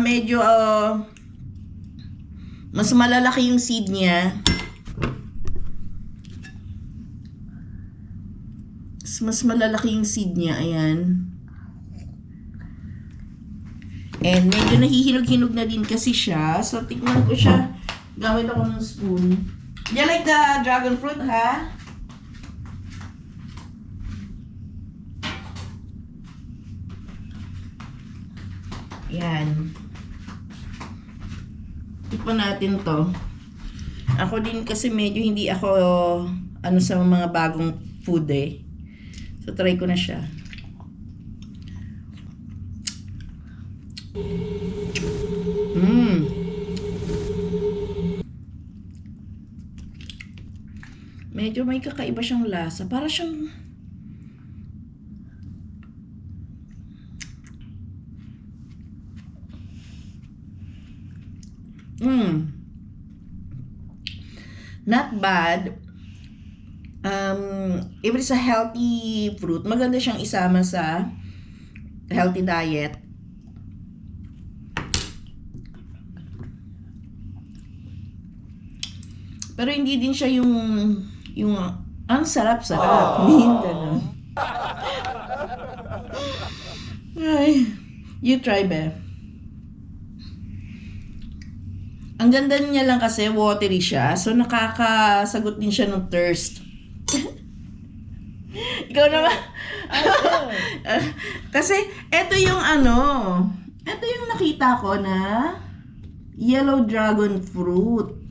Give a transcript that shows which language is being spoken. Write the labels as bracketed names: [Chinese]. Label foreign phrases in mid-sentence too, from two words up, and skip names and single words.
[Filipino] Medyo, mas malalaki yung seed niya. Mas malalaki yung seed niya. Ayan. And medyo nahihinog-hinog na din kasi siya. So, tikman ko siya. Gamit ako ng spoon. [English] Do you like the dragon fruit, [Filipino] ha? Yan. Tikman natin to. Ako din kasi medyo hindi ako sa mga bagong food eh. So, try ko na siya. Medyo may kakaiba siyang lasa. Para siyang [English] not bad. If it's a healthy fruit, [Filipino] maganda siyang isama sa [English] healthy diet. [Filipino] Pero hindi din siya yung ang sarap-sarap. Ganun. Ay, [English] you try, be. [Filipino] Ang ganda niya lang kasi watery siya. So, nakakasagot din siya ng thirst. Ikaw naman, Kasi, eto yung eto yung nakita ko na [English] yellow dragon fruit.